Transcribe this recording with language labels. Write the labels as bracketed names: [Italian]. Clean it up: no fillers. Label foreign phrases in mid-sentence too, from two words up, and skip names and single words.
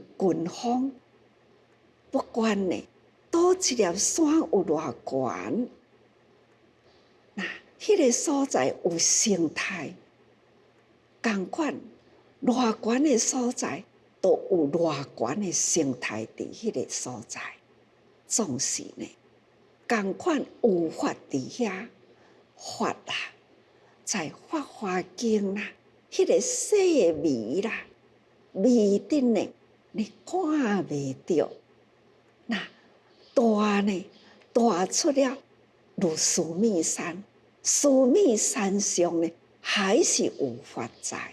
[Min Nan Chinese] 群峰，不管呢，倒一粒山有偌悬，那迄个所在有生态，同款偌悬的所在，都有偌悬的生态伫迄个所在，总是呢，同款有法伫遐。法啦，在《法华经》啦，迄个细微啦，微的呢，你看袂到。那大呢，大出了如须弥山，须弥山上呢，还是有法在。